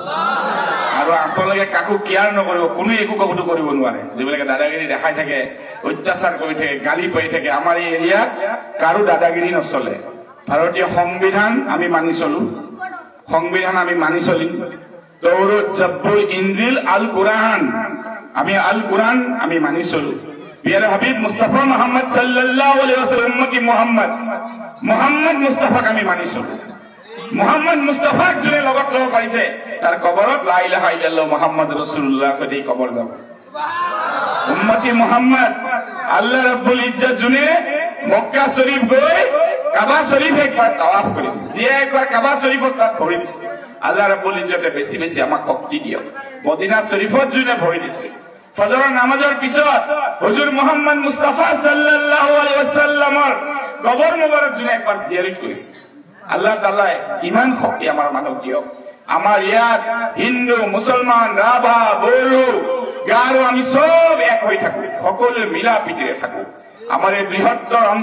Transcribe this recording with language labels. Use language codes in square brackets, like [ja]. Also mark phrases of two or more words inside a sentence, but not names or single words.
[as] আৰু আপোনালোকে কাকো কেয়াৰ নকৰিব কোনো একো কবটো কৰিব নোৱাৰে যিবিলাকে দাদাগিৰি দেখাই থাকে অত্যাচাৰ কৰি থাকে গালি পাৰি থাকে আমাৰ এই এৰিয়াত কাৰো দাদাগিৰি নচলে ভাৰতীয় সংবিধান আমি মানি চলো সংবিধান আমি মানি চলিম তৌৰাত জব্বুৰ ইনজিল আল কুরআন আমি আল কুরআন আমি মানি চলো [ur] پیارے حبیب [as] মুস্তাফা মুহাম্মদ [ar] صلى الله عليه وسلم [as] উম্মতি মুহাম্মদ মুস্তাফাক আমি মানি চলো মুহাম্মদ মুস্তাফাক যোনে লগত ল'ব পাৰিছে তাৰ কবৰত [ar] لا إله إلا الله محمد رسول الله [as] কৈ কবৰ যাব উম্মতি মুহাম্মদ আল্লাহ ৰাব্বুল ইজ্জত যোনে মক্কা শৰীফ গৈ কাবা শৰীফ একবাৰ তাৱাফ কৰিছে যিয়ে একবাৰ কাবা শৰীফত তাত ভৰি দিছে আল্লাহ ৰাব্বুল ইজ্জতে বেছি বেছি আমাক শক্তি দিয়ক মদিনা শৰীফত যোনে ভৰি দিছে ফজৰৰ নামাজৰ পিছত হুজুৰ মুহাম্মদ মুস্তাফা [ar] صلى الله عليه وسلم [as] কবৰ মুবাৰক যোনে একবাৰ জিয়াৰত কৰিছে আল্লাহ তাআলাই ইমান শক্তি আমাৰ মানক দিয়ক আমাৰ ইয়াত হিন্দু মুছলমান ৰাভা বড়ো গাৰো আমি সব এক হৈ থাকো সকলো মিলা পিটিৰে থাকো আমাৰ এই বৃহত্তৰ